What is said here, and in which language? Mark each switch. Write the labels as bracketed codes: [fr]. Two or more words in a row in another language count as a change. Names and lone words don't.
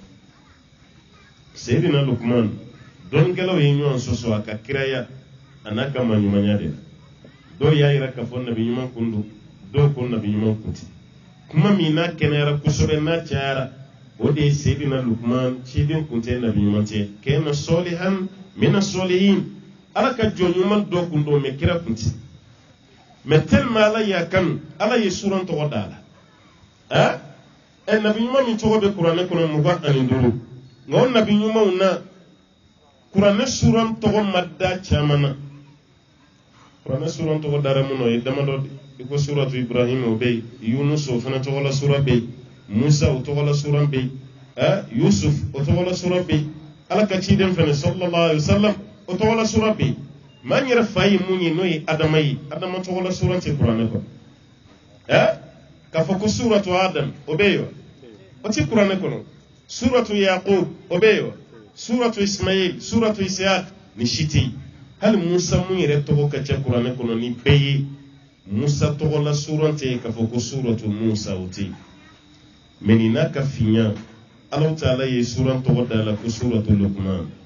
[bm] Seydina Lukman dɔnnikɛlaw ye ɲɔgɔn sɔsɔ a ka kiraya a n'a ka maɲumanya de la dɔw y'a yira k'a fɔ nabi ɲuman kun don dɔw ko nabi ɲuman kun tɛ kuma min n'a kɛnɛyara kosɛbɛ n'a cayara o de ye Seydina Lukman ciden kun tɛ nabi ɲuman tɛ [ar] كان صالحا من الصالحين [bm] Ala ka jɔn ɲuman dɔ kun don mais kira kun tɛ [fr] mais tellement [bm] Ala y'a kanu Ala ye suran tɔgɔ da la nabi ɲuman min tɔgɔ bɛ kuranɛ kɔnɔ 25 nka o nabi ɲumanw na kuranɛ suran tɔgɔ ma da caman na kuranɛ suran tɔgɔ dara mun na o ye damadɔ i ko suratu Ibrahim o bɛ yen Yunus o fana tɔgɔ la sura bɛ yen Musa o tɔgɔ la sura bɛ yen Yusuf o tɔgɔ la sura bɛ yen Ala ka ciden fana [ar] صلى الله عليه وسلم [bm] o tɔgɔ la sura bɛ yen maa n yɛrɛ fa ye mun ye n'o ye Adama ye Adama tɔgɔ la sura tɛ kuranɛ kɔnɔ k'a fɔ ko suratu Adam o bɛ yen wa o tɛ kuranɛ kɔnɔ suratu Yaqub o bɛ yen wa suratu Ismail suratu Ishaq ni si tɛ yen hali Musa mun yɛrɛ tɔgɔ ka ca kuranɛ kɔnɔ ni bɛɛ ye Musa tɔgɔ la sura tɛ k'a fɔ ko suratu Musa o tɛ yen mais nin n'a ka finya Ala Taala ye suran tɔgɔ da la ko suratu Lukman